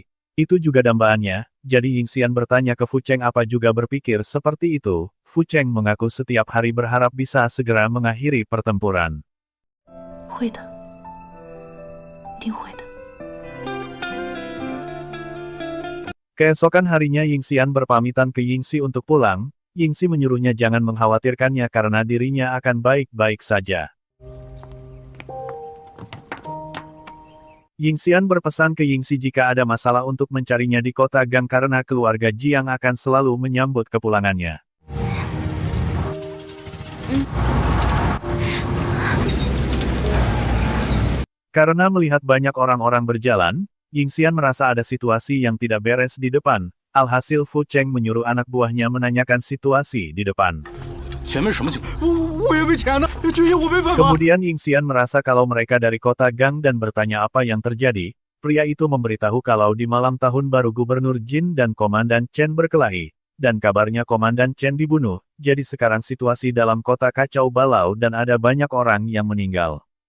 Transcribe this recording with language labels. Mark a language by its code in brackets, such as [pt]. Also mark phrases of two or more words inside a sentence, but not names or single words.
[id] Itu juga dambaannya, jadi Yingxian bertanya ke Fu Cheng apa juga berpikir seperti itu. Fu Cheng mengaku setiap hari berharap bisa segera mengakhiri pertempuran. [zh] 会的，一定会的。 [id] Keesokan harinya Yingxian berpamitan ke Yingxi untuk pulang. Yingxi menyuruhnya jangan mengkhawatirkannya karena dirinya akan baik-baik saja. Yingxian berpesan ke Yingxi jika ada masalah untuk mencarinya di kota Gang karena keluarga Jiang akan selalu menyambut kepulangannya. Karena melihat banyak orang-orang berjalan, Yingxian merasa ada situasi yang tidak beres di depan. Alhasil Fu Cheng menyuruh anak buahnya menanyakan situasi di depan. [zh] 前面什么情况？我也没钱呢，军爷我没办法。 [id] Kemudian Yingxian merasa kalau mereka dari kota Gang dan bertanya apa yang terjadi. Pria itu memberitahu kalau di malam tahun baru Gubernur Jin dan Komandan Chen berkelahi. Dan kabarnya Komandan Chen dibunuh, jadi sekarang situasi dalam kota kacau balau dan ada banyak orang yang meninggal.